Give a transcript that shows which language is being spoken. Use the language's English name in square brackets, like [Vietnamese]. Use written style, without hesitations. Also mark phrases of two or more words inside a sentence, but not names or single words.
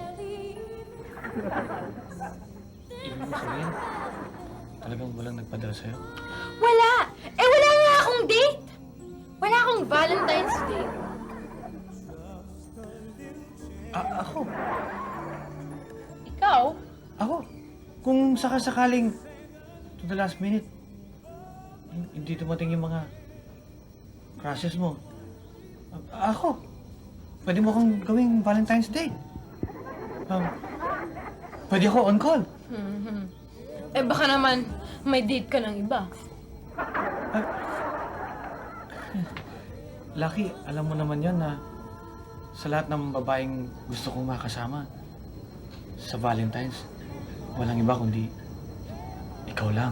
[Filipino] Ibig mo sabihin, talagang walang nagpadala sa'yo? Wala! Eh wala nga akong date! Wala akong Valentine's date. Ako? Ikaw? Ako? Kung sakasakaling [English] to the last minute, [Filipino] hindi dumating yung mga crushes mo. Ako? Pwede mo akong gawing Valentine's Day. Pwede ako [English] on call. [Filipino] Eh baka naman may date ka ng iba. Lucky, alam mo naman yan na sa lahat ng babaeng gusto kong makasama sa Valentine's, walang iba kundi ikaw lang.